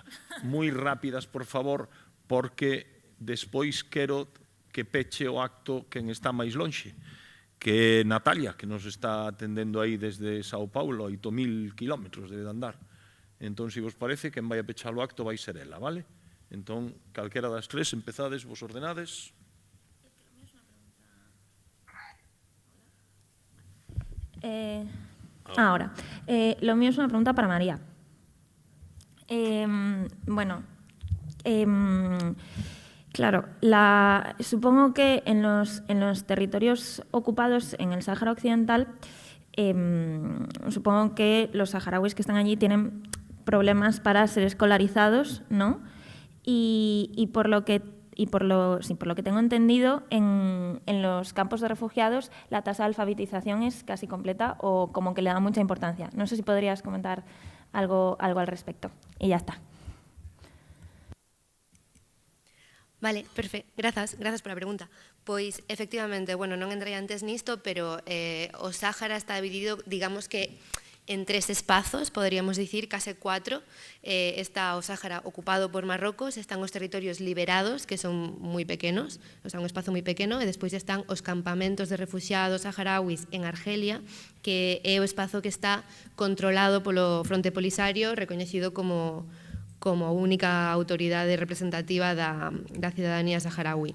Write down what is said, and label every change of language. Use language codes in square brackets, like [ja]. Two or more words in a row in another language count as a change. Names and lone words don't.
[gl] Moi rápidas, por favor, porque despois quero que peche o acto quen está máis lonxe, que é Natalia, que nos está atendendo aí desde Sao Paulo, 8.000 kilómetros de andar. Entón, se vos parece, quen vai a pechar o acto vai ser ela, vale? Entón, calquera das 3, empezades, vos ordenades. [es] Ahora, lo mío es una pregunta para María. Bueno, claro, supongo que en los territorios ocupados en el Sáhara Occidental, supongo que los saharauis que están allí tienen problemas para ser escolarizados, ¿no? Y por lo que tengo entendido, en los campos de refugiados la tasa de alfabetización es casi completa, o como que le da mucha importancia. No sé si podrías comentar algo al respecto. Y ya está. Vale, perfecto. [gl] Grazas pola pregunta. Pois, efectivamente, bueno, non entrei antes nisto, pero o Sáhara está dividido, digamos que, en 3 espazos, poderíamos dicir, case 4. Está o Sáhara ocupado por Marrocos, están os territorios liberados, que son moi pequenos, o sea, un espazo moi pequeno, e despois están os campamentos de refugiados saharauis en Argelia, que é o espazo que está controlado polo Fronte Polisario, recoñecido como como única autoridade representativa da cidadanía saharaui.